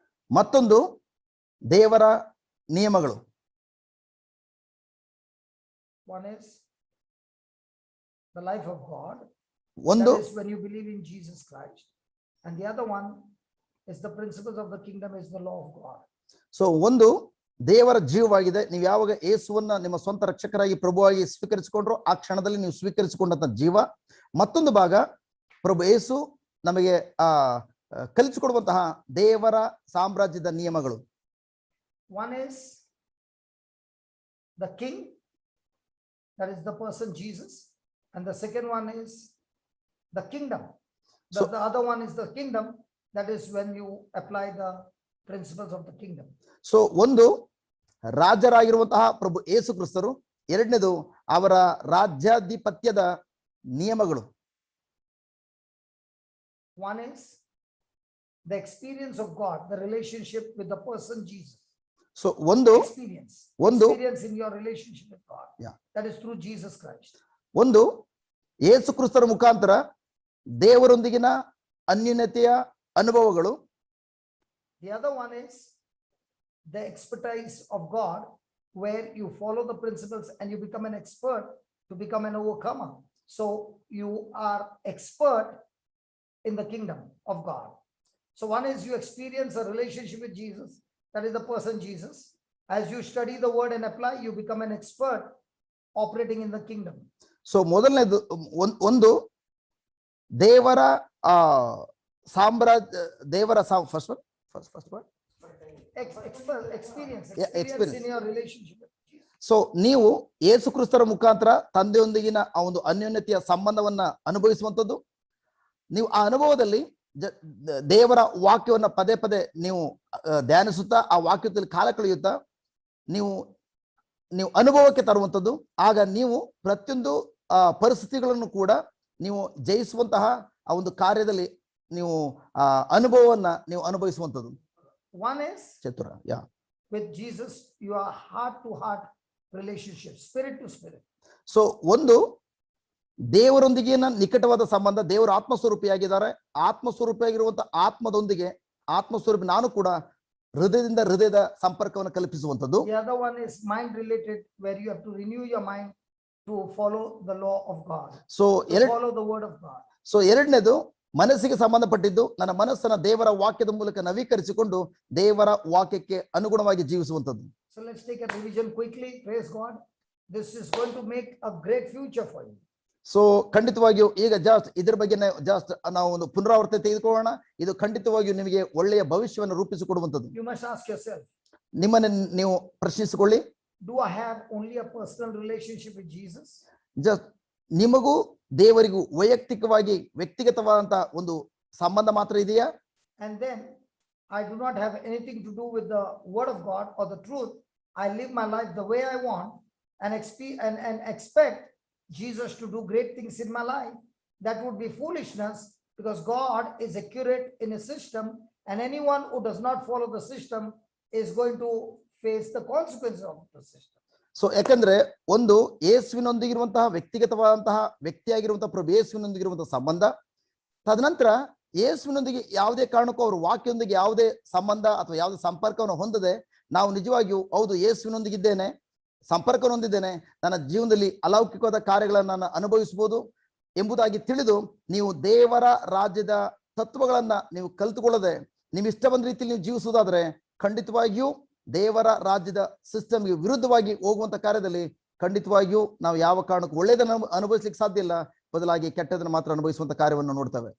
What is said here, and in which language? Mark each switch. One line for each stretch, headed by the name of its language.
Kannada: ಮತ್ತೊಂದು ದೇವರ ನಿಯಮಗಳು.
English: One is the life of God.
Kannada: ಒಂದು
English: That is when you believe in Jesus Christ. And the other one is the principles of the kingdom, is the law of God.
Kannada: So ಒಂದು ದೇವರ ಜೀವವಾಗಿದೆ. ನೀವು ಯಾವಾಗ ಯೇಸುವನ್ನ ನಿಮ್ಮ ಸ್ವಂತ ರಕ್ಷಕರಾಗಿ ಪ್ರಭುವಾಗಿ ಸ್ವೀಕರಿಸಿಕೊಂಡ್ರು ಆ ಕ್ಷಣದಲ್ಲಿ ನೀವು ಸ್ವೀಕರಿಸಿಕೊಂಡಂತ ಜೀವ. ಮತ್ತೊಂದು ಭಾಗ ಪ್ರಭು ಯೇಸು ನಮಗೆ ಕಲಿಸಿಕೊಡುವಂತಹ ದೇವರ ಸಾಮ್ರಾಜ್ಯದ ನಿಯಮಗಳು.
English: One is the king, that is the person Jesus, and the second one is the kingdom. The other one is the kingdom, that is when you apply the principles of the kingdom.
Kannada: So ಒಂದು ರಾಜರಾಗಿರುವಂತಹ ಪ್ರಭು ಯೇಸು ಕ್ರಿಸ್ತರು, ಎರಡನೇದು ಅವರ ರಾಜ್ಯಾಧಿಪತ್ಯದ ನಿಯಮಗಳು.
English: One is the experience of God, the relationship with the person Jesus.
Kannada: So ಒಂದು
English: Experience in your relationship with God. Yeah. That is through Jesus Christ.
Kannada: ಒಂದು ಯೇಸು ಕ್ರಿಸ್ತರ ಮುಖಾಂತರ ದೇವರೊಂದಿಗಿನ ಅನ್ಯೋನ್ಯತೆಯ ಅನುಭವಗಳು.
English: The other one is the expertise of God, where you follow the principles and you become an expert to become an overcomer. So you are expert in the kingdom of God. So one is you experience a relationship with Jesus, that is the person Jesus. As you study the word and apply, you become an expert operating in the kingdom.
Kannada: So ಮೊದಲನೇದು ಒಂದು ದೇವರ ಸಾಮ್ರಾಜ್ಯ, ದೇವರ
English: First word Experience in your relationship with Jesus.
Kannada: So ನೀವು ಯೇಸು ಕ್ರಿಸ್ತರ ಮುಖಾಂತರ ತಂದೆಯೊಂದಿಗಿನ ಆ ಒಂದು ಅನ್ಯೋನ್ಯತೆಯ ಸಂಬಂಧವನ್ನ ಅನುಭವಿಸುವಂಥದ್ದು. ನೀವು ಆ ಅನುಭವದಲ್ಲಿ ದೇವರ ವಾಕ್ಯವನ್ನ ಪದೇ ಪದೇ ನೀವು ಧ್ಯಾನಿಸುತ್ತಾ ಆ ವಾಕ್ಯದಲ್ಲಿ ಕಾಲ ಕಳೆಯುತ್ತಾ ನೀವು ಅನುಭವಕ್ಕೆ ತರುವಂಥದ್ದು. ಆಗ ನೀವು ಪ್ರತಿಯೊಂದು ಪರಿಸ್ಥಿತಿಗಳನ್ನು ಕೂಡ ನೀವು ಜಯಿಸುವಂತಹ ಆ ಒಂದು ಕಾರ್ಯದಲ್ಲಿ ನೀವು ಅನುಭವವನ್ನ ನೀವು ಅನುಭವಿಸುವಂಥದ್ದು.
English: One is
Kannada: ಚತುರ
English: with Jesus, you are heart to heart relationship, spirit to spirit.
Kannada: So ಒಂದು ದೇವರೊಂದಿಗಿನ ನಿಕಟವಾದ ಸಂಬಂಧ. ದೇವರು ಆತ್ಮಸ್ವರೂಪಿಯಾಗಿದ್ದಾರೆ. ಆತ್ಮಸ್ವರೂಪಿಯಾಗಿರುವಂತಹ ಆತ್ಮದೊಂದಿಗೆ ಆತ್ಮಸ್ವರೂಪಿ ನಾನು ಕೂಡ ಹೃದಯದಿಂದ ಹೃದಯದ ಸಂಪರ್ಕವನ್ನು ಕಲ್ಪಿಸುವಂಥದ್ದು.
English: The other one is mind related, where you have to renew your mind to follow the law of God,
Kannada: so
English: to follow the word of God.
Kannada: ಎರಡನೇದು ಮನಸ್ಸಿಗೆ ಸಂಬಂಧಪಟ್ಟಿದ್ದು, ನನ್ನ ಮನಸ್ಸನ್ನ ದೇವರ ವಾಕ್ಯದ ಮೂಲಕ ನವೀಕರಿಸಿಕೊಂಡು ದೇವರ ವಾಕ್ಯಕ್ಕೆ ಅನುಗುಣವಾಗಿ ಜೀವಿಸುವಂಥದ್ದು.
English: So let's take a revision quickly. Praise God. This is going to make a great future for you.
Kannada: So ಖಂಡಿತವಾಗಿಯೂ ಈಗ ಇದ್ರ ಬಗ್ಗೆ ನಾವು ಒಂದು ಪುನರಾವರ್ತನೆ ತೆಗೆದುಕೊಳ್ಳೋಣ. ಇದು ಖಂಡಿತವಾಗಿಯೂ ನಿಮಗೆ ಒಳ್ಳೆಯ ಭವಿಷ್ಯವನ್ನು ರೂಪಿಸಿಕೊಡುವಂಥದ್ದು.
English: You must ask yourself,
Kannada: ನಿಮ್ಮನ್ನು ನೀವು ಪ್ರಶ್ನಿಸಿಕೊಳ್ಳಿ,
English: do I have only a personal relationship with Jesus?
Kannada: ನಿಮಗೂ ದೇವರಿಗೂ ವೈಯಕ್ತಿಕವಾಗಿ ವ್ಯಕ್ತಿಗತವಾದಂತಹ ಒಂದು ಸಂಬಂಧ ಮಾತ್ರ ಇದೆಯಾ?
English: And then I do not have anything to do with the word of God or the truth. I live my life the way I want and expect Jesus to do great things in my life. That would be foolishness, because God is accurate in his system, and anyone who does not follow the system is going to face the consequences of the system.
Kannada: So ಯಾಕಂದ್ರೆ ಒಂದು ಯೇಸುವಿನೊಂದಿಗಿರುವಂತಹ ವ್ಯಕ್ತಿಗತವಾದಂತಹ ವ್ಯಕ್ತಿಯಾಗಿರುವಂತಹ ಪ್ರಭು ಯೇಸುವಿನೊಂದಿಗಿರುವಂತಹ ಸಂಬಂಧ, ತದನಂತರ ಯೇಸುವಿನೊಂದಿಗೆ ಯಾವುದೇ ಕಾರಣಕ್ಕೂ ಅವ್ರ ವಾಕ್ಯದೊಂದಿಗೆ ಯಾವುದೇ ಸಂಬಂಧ ಅಥವಾ ಯಾವುದೇ ಸಂಪರ್ಕವನ್ನು ಹೊಂದದೆ ನಾವು ನಿಜವಾಗಿಯೂ ಹೌದು ಯೇಸುವಿನೊಂದಿಗಿದ್ದೇನೆ, ಸಂಪರ್ಕ ಹೊಂದಿದ್ದೇನೆ, ನನ್ನ ಜೀವನದಲ್ಲಿ ಅಲೌಕಿಕವಾದ ಕಾರ್ಯಗಳನ್ನು ನಾನು ಅನುಭವಿಸಬಹುದು ಎಂಬುದಾಗಿ ತಿಳಿದು ನೀವು ದೇವರ ರಾಜ್ಯದ ತತ್ವಗಳನ್ನ ನೀವು ಕಲಿತುಕೊಳ್ಳದೆ ನಿಮ್ ಇಷ್ಟ ಬಂದ ರೀತಿಯಲ್ಲಿ ನೀವು ಜೀವಿಸುವುದಾದ್ರೆ ಖಂಡಿತವಾಗಿಯೂ ದೇವರ ರಾಜ್ಯದ ಸಿಸ್ಟಮ್ಗೆ ವಿರುದ್ಧವಾಗಿ ಹೋಗುವಂತ ಕಾರ್ಯದಲ್ಲಿ ಖಂಡಿತವಾಗಿಯೂ ನಾವು ಯಾವ ಕಾರಣಕ್ಕೂ ಒಳ್ಳೆಯದನ್ನು ಅನುಭವಿಸ್ಲಿಕ್ಕೆ ಸಾಧ್ಯ ಇಲ್ಲ, ಬದಲಾಗಿ ಕೆಟ್ಟದನ್ನು ಮಾತ್ರ ಅನುಭವಿಸುವಂತ ಕಾರ್ಯವನ್ನು ನೋಡ್ತೇವೆ.